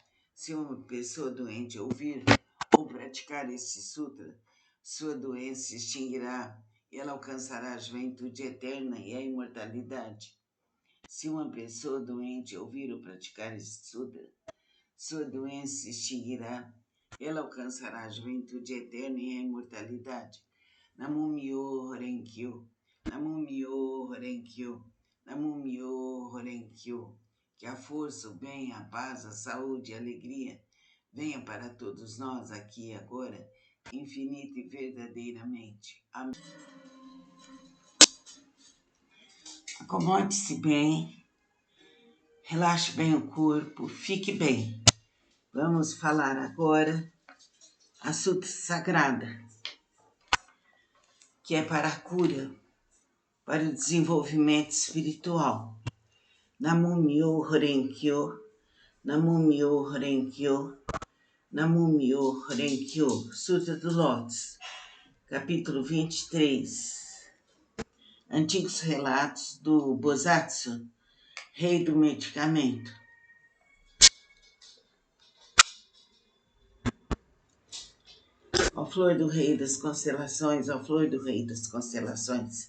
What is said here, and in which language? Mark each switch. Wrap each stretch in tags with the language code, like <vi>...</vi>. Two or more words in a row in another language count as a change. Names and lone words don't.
<pt>Se uma pessoa doente ouvir ou praticar este sutra, sua doença se extinguirá e ela alcançará a juventude eterna e a imortalidade. Se uma pessoa doente ouvir ou praticar este sutra, sua doença se extinguirá, ela alcançará a juventude eterna e a imortalidade.</pt> <ja>南無妙法蓮華経、南無妙法蓮華経、南無妙法蓮華経.</ja> <pt>Que a força, o bem, a paz, a saúde e a alegria venha para todos nós aqui e agora, infinita e verdadeiramente. Amém. Acomode-se bem, relaxe bem o corpo, fique bem. Vamos falar agora a Sutra Sagrada, que é para a cura, para o desenvolvimento espiritual.</pt> <ja>南無妙法蓮華経、南無妙法蓮華経、南無妙法蓮華経.</ja> <pt>Sutra do Lótus, capítulo 23. Antigos relatos do Bosatsu, rei do medicamento. Ó flor do rei das constelações, ó flor do rei das constelações.</pt>